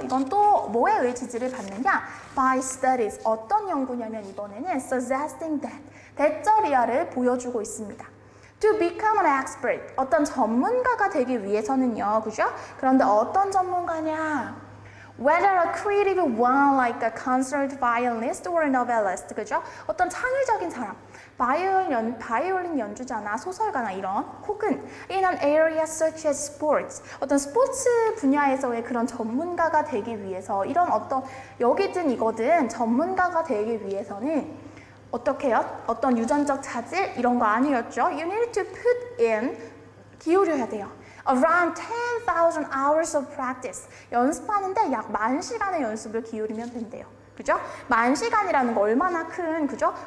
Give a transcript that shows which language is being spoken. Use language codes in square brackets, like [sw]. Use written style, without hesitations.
[ko] 이건 또 뭐에 의해 지지를 받느냐? [en] By studies. [ko] 어떤 연구냐면 이번에는 [en] suggesting that, [ko] 대절이야를 보여주고 있습니다. [en] To become an expert. [ko] 어떤 전문가가 되기 위해서는요. 그죠? 그런데 어떤 전문가냐? [en] Whether a creative one like a concert violinist or novelist, [ko] 그죠? 어떤 창의적인 사람, 바이올린 연주자나 소설가나 이런, 혹은 [en] in an area such as sports, [ko] 어떤 스포츠 분야에서의 그런 전문가가 되기 위해서 이런 어떤 여기든 이거든 전문가가 되기 위해서는 어떻게 해요? 어떤 유전적 자질 이런 거 아니었죠? [en] You need to put in, [ko] 기울여야 돼요. [en] Around 10,000 hours of practice. [ko] 연습하는데 약 10,000시간의 연습을 기울이면 된대요. 그죠? 10,000시간이라는 거 얼마나 큰, 그죠?